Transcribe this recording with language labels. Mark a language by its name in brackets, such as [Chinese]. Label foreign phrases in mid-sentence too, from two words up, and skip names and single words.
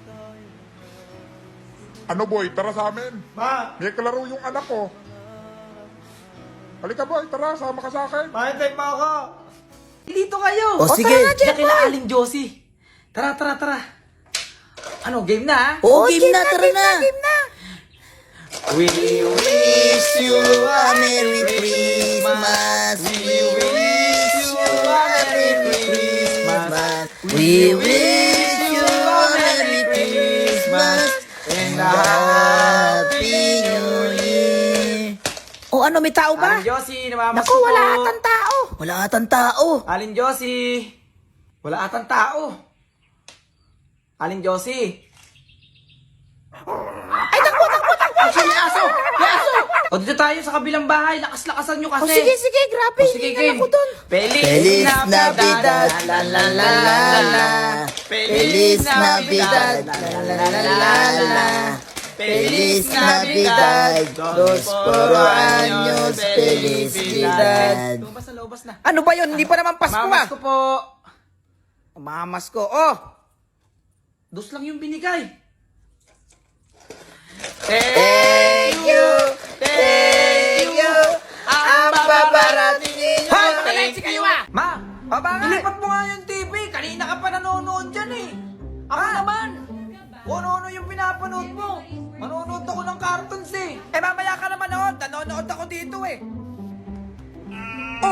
[Filipino] Ano boy, tara sa amin. Ma, May kalaro yung anak ko. Halika boy, tara, sama ka sa akin. mahintay pa ako. Dito kayo. O, sige. Diyan kila Aling Josie. Tara. Ano, game na ha? Oo, game na, tara na. [English] We wish you a Merry Christmas. We wish you a Merry Christmas. We wish you a Merry Christmas and a Happy New Year. [Filipino] O ano, may tao ba? Aling Josie, namamas Naku, ko wala po. atang tao. Wala atang tao. Aling Josie. Wala atang tao. Aling Josie. Ay, takbo! Aso, may aso! May aso! O dito tayo sa kabilang bahay. Lakas-lakasan nyo kasi. O sige, grabe. O sige, Hingal game. ako dun. [Spanish] Feliz Navidad. La la la la la. Feliz Navidad. La la la la la. Feliz Navidad. Prospero años, felicidad. [Filipino] Lumabas na. Ano ba yun? Hindi pa naman Pasko Mamas ah. ko po. Mamas ko. Oh! Dos lang yung binigay. [English] Thank you! Thank you! [Filipino] Ang babarating ninyo. Hoy, [English] Thank [Filipino] makalensik kayo [English] you. [Filipino] ah! Ma! O bakit? Ilipat mo nga yung TV. Kanina ka pa nanonood dyan eh. Ako naman. Kung ano yung pinapanood mo. Manonood ako ng cartoons eh. Eh mamaya ka naman noon. Nanonood ako dito eh. Oh,